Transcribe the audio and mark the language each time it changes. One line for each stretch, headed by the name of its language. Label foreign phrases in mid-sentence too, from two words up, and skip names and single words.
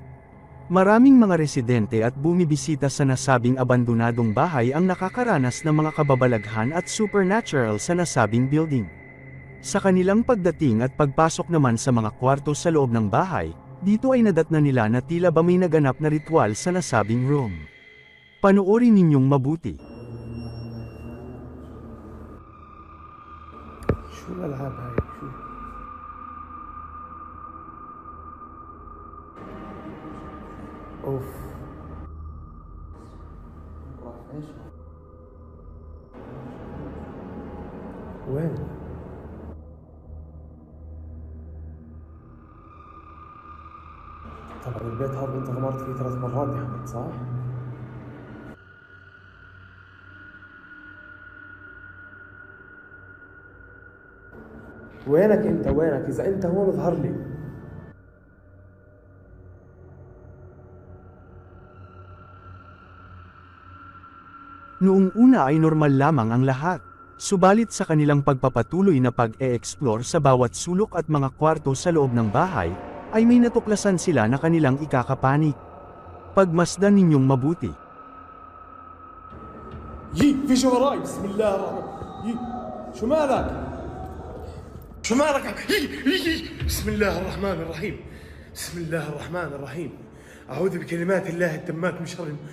Filipino: Maraming mga residente at bumibisita sa nasabing abandonadong bahay ang nakakaranas ng mga kababalaghan at supernatural sa nasabing building. Sa kanilang pagdating at pagpasok naman sa mga kwarto sa loob ng bahay, dito ay nadatna nila na tila ba may naganap na ritual sa nasabing room. Panoorin ninyong mabuti.
Arabic: شو الألعاب هاي؟ شو؟ أوف. وين؟ طبعا البيت هذا انت غمرت فيه 3 مرات يا حمد صح؟ وينك انت وينك؟ اذا انت هون اظهر لي.
Filipino: Noong una ay normal lamang ang lahat. Subalit sa kanilang pagpapatuloy na pag-e-explore sa bawat sulok at mga kwarto sa loob ng bahay, ay may natuklasan sila na kanilang ikakapanik. Pagmasdan ninyong mabuti.
Arabic: يي في شو وراي؟ بسم الله الرحمن يي شو مالك؟ شو مالك؟ يي بسم الله الرحمن الرحيم بسم الله الرحمن الرحيم أعوذ بكلمات الله التامات من شر